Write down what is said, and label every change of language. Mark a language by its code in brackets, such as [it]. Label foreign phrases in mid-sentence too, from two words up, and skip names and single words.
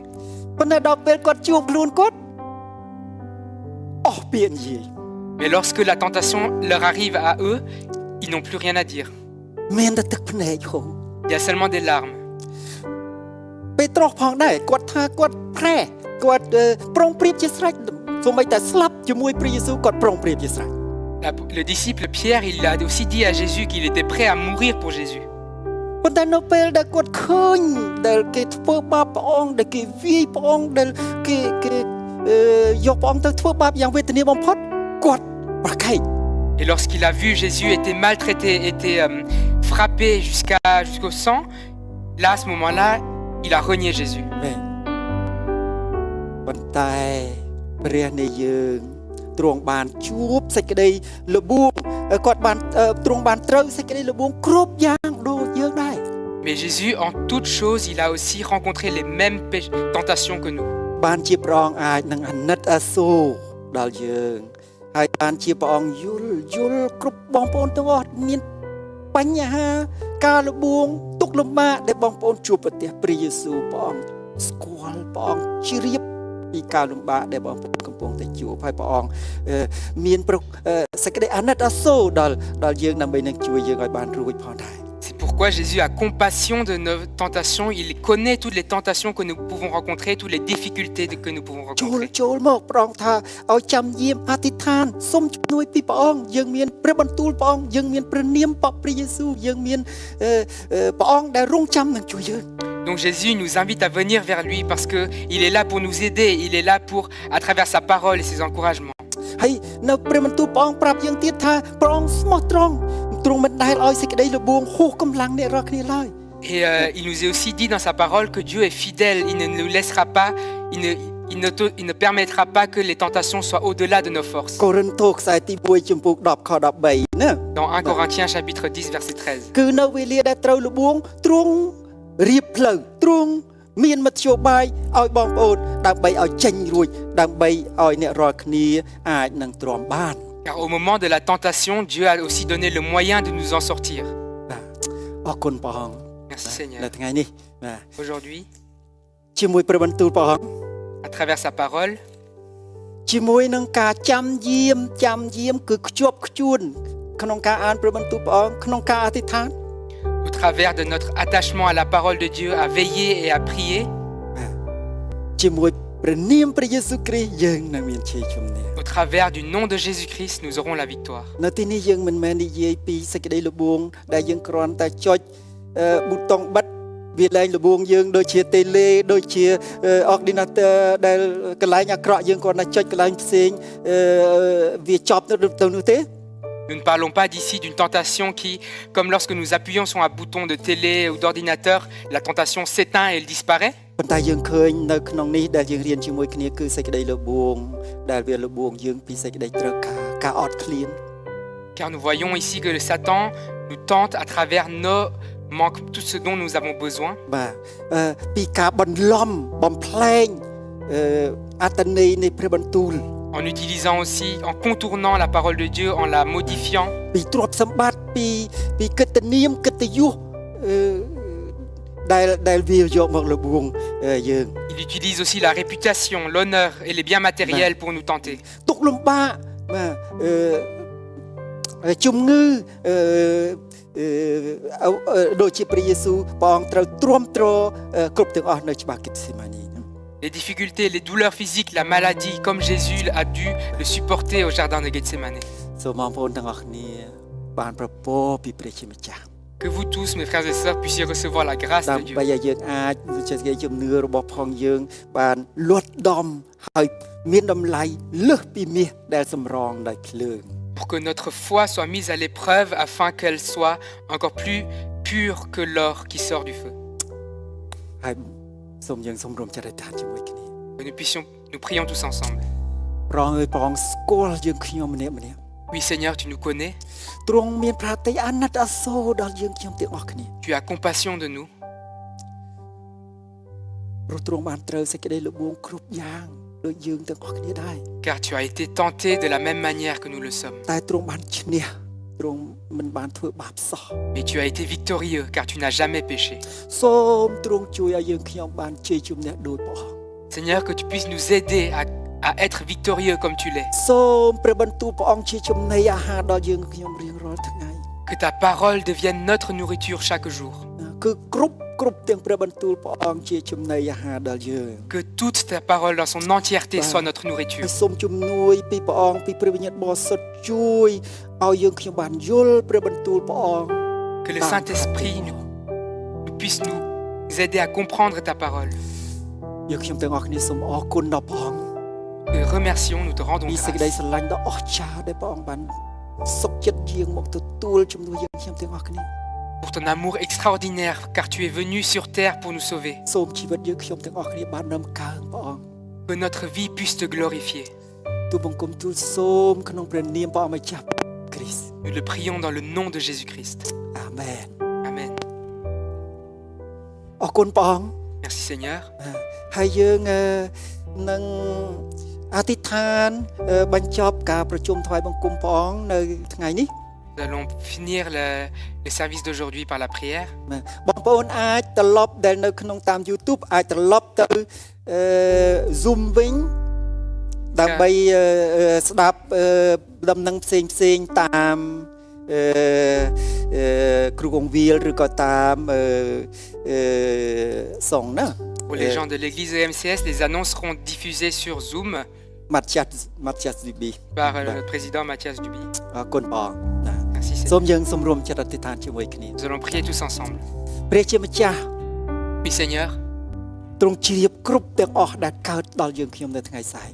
[km] ប៉ុន្តែដល់ពេលគាត់ជួបខ្លួនគាត់អស់ពាក្យនិយាយ [fr] Mais lorsque la tentation leur arrive à eux, ils n'ont plus rien à dire. [km] មានតែទឹកភ្នែកហូរ [fr] Il y a seulement des larmes. [km] ពេត្រុសផងដែរគាត់ថាគាត់ប្រែគាត់ប្រុងប្រៀបជាស្រេចសូម្បីតែស្លាប់ជាមួយព្រះយេស៊ូវគាត់ប្រុងប្រៀបជាស្រេច [fr] Le disciple Pierre, il a aussi dit à Jésus qu'il était prêt à mourir pour Jésus. [km] ប៉ុន្តែនៅពេលដែលគាត់ឃើញដែលគេធ្វើបាបព្រះអង្គដែលគេវាយព្រះអង្គដែលគេយកព្រះអង្គទៅធ្វើបាបយ៉ាងវេទនាបំផុតគាត់ប្រកែក [fr] Et lorsqu'il a vu Jésus était maltraité, était frappé jusqu'au sang, là, à ce moment-là, il a renié Jésus. [km] ប៉ុន្តែព្រះនៃយើងទ្រង់បានជួបសេចក្តីលបួងគាត់បានទ្រង់បានត្រូវសេចក្តីលបួងគ្រប់យ៉ាងដូចយើងដែរ [fr] Mais Jésus, en toutes choses, il a aussi rencontré les mêmes tentations que nous. [km] បានជាព្រះអង្គអាចនឹងអាណិតអាសូរដល់យើងហើយបានជាព្រះអង្គយល់គ្រប់បងប្អូនទាំងអស់មានបញ្ហាការលបួងទុក្ខលំបាកដែលបងប្អូនជួបប្រទះព្រះយេស៊ូវព្រះអង្គស្គាល់ព្រះអង្គជ្រាបពីការលំបាកដែលបងប្អូនកំពុងតែជួបហើយព្រះអង្គមានសេចក្តីអាណិតអាសូរដល់យើងដើម្បីនឹងជួយយើងឲ្យបានរួចផងដែរ [fr] C'est pourquoi Jésus a compassion de nos tentations. Il connaît toutes les tentations que nous pouvons rencontrer, toutes les difficultés que nous pouvons rencontrer. [km] ចូលមកព្រះអង្គថាឲ្យចាំយាមអធិដ្ឋានសូមជំនួយពីព្រះអង្គយើងមានព្រះបន្ទូលព្រះអង្គយើងមានព្រះនាមព្រះយេស៊ូវយើងមានព្រះអង្គដែលរងចាំនឹងជួយយើង [fr] Donc Jésus nous invite à venir vers lui parce qu'il est là pour nous aider, il est là pour, à travers sa parole et ses encouragements. [km] ហើយនៅព្រះបន្ទូលព្រះអង្គប្រាប់យើងទៀតថាព្រះអង្គស្មោះត្រង់ទ្រង់មិនដែលឲ្យសេចក្តីលបួងហួសកម្លាំងអ្នករាល់គ្នាឡើយ [fr] Et il nous est aussi dit dans sa parole que Dieu est fidèle, il ne nous laissera pas, il ne permettra pas que les tentations soient au-delà de nos forces. [km] កូរិនថូសខ្សែទី1ចំពោះ10ខ13ណា [fr] Dans 1 Corinthiens chapitre 10 verset 13. [km] គឺនៅវេលាដែលត្រូវលបួងទ្រង់រៀបផ្លូវទ្រង់មានមធ្យោបាយឲ្យបងប្អូនដើម្បីឲ្យចេញរួចដើម្បីឲ្យអ្នករាល់គ្នាអាចនឹងទ្រាំបាន [fr] Car au moment de la tentation, Dieu a aussi donné le moyen de nous en sortir. [km] អរគុណព្រះអង្គ [fr] Merci Seigneur. [km] នៅថ្ងៃនេះបាទ [fr] Aujourd'hui, [km] ជាមួយព្រះបន្ទូលព្រះអង្គ [fr] à travers sa parole, [km] ជាមួយនឹងការចាំយាមគឺខ្ជាប់ខ្ជួនក្នុងការអានព្រះបន្ទូលព្រះអង្គក្នុងការអធិដ្ឋាន [fr] au travers de notre attachement à la parole de Dieu, à veiller et à prier, [km] ជាមួយព្រះនាមព្រះយេស៊ូវគ្រីស្ទយើងនឹងមានជ័យជំនះ [fr] au travers du nom de Jésus-Christ, nous aurons la victoire. [km] នៅទីនេះយើងមិនមែននិយាយពីសេចក្តីលបួងដែលយើងគ្រាន់តែចុចប៊ូតុងបិទវាលែងលបួងយើងដូចជាតេឡេដូចជា ordinateur ដែលកន្លែងអាក្រក់យើងគ្រាន់តែចុចកន្លែងផ្សេងវាចប់ទៅនោះទេ [fr] Nous ne parlons pas d'ici d'une tentation qui, comme lorsque nous appuyons sur un bouton de télé ou d'ordinateur, la tentation s'éteint et elle disparaît. [km] ប៉ុន្តែយើងឃើញនៅក្នុងនេះដែលយើងរៀនជាមួយគ្នាគឺសេចក្តីលបួងដែលវាលបួងយើងពីសេចក្តីត្រូវការអត់ឃ្លាន [fr] Car nous voyons ici que le Satan nous tente à travers nos manques, tout ce dont nous avons besoin. [km] បាទពីការបន្លំបំផ្លែងអត្តន័យនៃព្រះបន្ទូល [fr] En utilisant aussi, en contournant la parole de Dieu, en la modifiant. [km] ពីទ្រព្យសម្បត្តិពីកិត្តិនាមកិត្តិយសដែលវាយកមកលបួងយើង [fr] Il utilise aussi la réputation, l'honneur et les biens matériels pour nous tenter. [km] ទុក្ខលំបាកបាទជំងឺដូចជាព្រះយេស៊ូវព្រះអង្គត្រូវទ្រាំទ្រគ្រប់ទាំងអស់នៅច្បារគិតសេម៉ានី [fr] Les difficultés, les douleurs physiques, la maladie, comme Jésus a dû le supporter au jardin de Gethsemane. [km] សូមបងប្អូនទាំងអស់គ្នាបានប្រពោពីព្រះជាម្ចាស់ [fr] Que vous tous, mes frères et sœurs, puissiez recevoir la grâce [km] ដើ [fr] de [km] ម [fr] Dieu. [km] បីឲ្យយើងអាចជាសេចក្តីជំនឿរបស់ផងយើងបានលត់ដំហើយមានតម្លៃលើសពីមាសដែលសម្រងដោយភ្លើង [fr] Pour que notre foi soit mise à l'épreuve afin qu'elle soit encore plus pure que l'or qui sort du feu. [km] ហើយសូមយើងសូមរួមចិត្តអធិដ្ឋានជាមួយគ្នា [fr] Que nous prions tous ensemble. [km] ព្រះអង្គអើយព្រះអង្គស្គាល់យើងខ្ញុំម្នាក់ៗ [fr] Oui, Seigneur, tu nous connais, [km] ទ្រង់មានប្រតិអាណិតអាសូរដល់យើងខ្ញុំទាំងអស់គ្នា [fr] tu as compassion de nous, [km] ព្រោះទ្រង់បានត្រូវសេចក្តីលបួងគ្រប់យ៉ាងដូចយើងទាំងអស់គ្នាដែរ [fr] car tu as été tenté de la même manière que nous le sommes. [km] តែទ្រង់បានឈ្នះទ្រង់មិនបានធ្វើបាបសោះ [fr] Mais tu as été victorieux, car tu n'as jamais péché. [km] សូមទ្រង់ជួយឲ្យយើងខ្ញុំបានជ័យជំនះដោយព្រះអង្គ [fr] Seigneur, que tu puisses nous aider à être victorieux comme tu l'es. [km] សូមព្រះបន្ទូលព្រះអង្គជាចំណីអាហារដល់យើងខ្ញុំរៀងរាល់ថ្ងៃ [fr] Que ta parole devienne notre nourriture chaque jour. [km] គឺគ្រប់ទាំងព្រះបន្ទូលព្រះអង្គជាចំណីអាហារដល់យើង [fr] Que toute ta parole dans son entièreté soit notre [km] ហើ [fr] nourriture. [km] យសូមជំនួយពីព្រះអង្គពីព្រះវិញ្ញាណបរិសុទ្ធជួយឲ្យយើងខ្ញុំបានយល់ព្រះបន្ទូលព្រះអង្គ [fr] Que le Saint-Esprit puisse nous aider à comprendre ta parole. [km] យើងខ្ញុំទាំងអស់គ្នាសូមអរគុណដល់ព្រះអង្គ [fr] Te remercions, nous te rendons [km] ពីសេចក្តី [fr] grâce [km] ស្រឡាញ់ដ៏អស្ចារ្យដែលព្រះអង្គបានសុខចិត្តយាងមកទទួលជំនួសយើងខ្ញុំទាំងអស់គ្នា [fr] pour ton amour extraordinaire, car tu es venu sur terre pour nous sauver. [km] សូមជីវិតយើងខ្ញុំទាំងអស់គ្នាបានដំកើងព្រះអង្គ [fr] Que notre vie puisse te glorifier. [km] ទូលបង្គំទូលសូមក្នុងព្រះនាមព្រះអម្ចាស់គ្រីស្ទ [fr] Nous le prions dans le nom de Jésus-Christ. [km] អាមែន [fr] Amen. [km] អរគុណព្រះអង្គ [fr] Merci Seigneur. [km] ហើយយើងនឹងអធិដ្ឋានបញ្ចប់ការប្រជុំថ្វាយបង្គំព្រះអង្គនៅថ្ងៃនេះ [fr] Nous allons finir le service d'aujourd'hui par la prière. [km] បងប្អូនអាចត្រឡប់ដែលនៅក្នុងតាម YouTube អាចត្រឡប់ទៅ Zoom វិញដើម្បីស្ដាប់ដំណឹងផ្សេងតាមគ្រូកងវិលឬក៏តាមសងណា [fr] Pour les gens de l'église de MCS, les annonces seront diffusées sur Zoom [km] ម៉ាត់ចាស់ឌីប៊ី [fr] par le président Mathias Duby. [km] អរគុណបងណា [fr] Merci [km] សូម [fr] Seigneur. [km] យើងសម្រួមចិត្តអធិដ្ឋានជាមួយគ្នា [fr] Nous allons prier tous ensemble. [km] ព្រះជាម្ចាស់ [fr] Oui Seigneur, [km] ទ្រង់ជ្រាបគ្រប់ទាំងអស់ដែលកើតដល់យើងខ្ញុំនៅថ្ងៃស្អែក